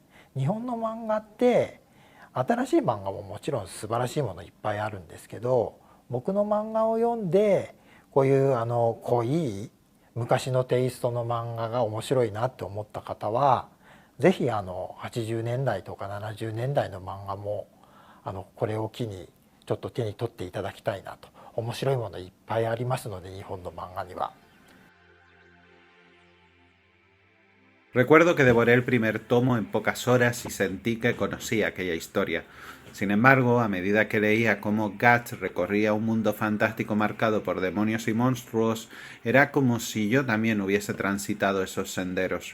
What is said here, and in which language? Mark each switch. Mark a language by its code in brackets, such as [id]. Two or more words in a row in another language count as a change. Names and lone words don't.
[ja] 日本の漫画って新しい漫画ももちろん素晴らしいものいっぱいあるんですけど、僕の漫画を読んでこういう濃い昔のテイストの漫画が面白いなって思った方は是非80年代とか70年代の漫画もこれを機にちょっと手に取っていただきたいなと。面白いものいっぱいありますので、日本の漫画には。 [es] Recuerdo que devoré el primer tomo en pocas horas y sentí que conocía aquella historia. Sin embargo, a medida que leía cómo Guts recorría un mundo fantástico marcado por demonios y monstruos, era como si yo también hubiese transitado esos senderos.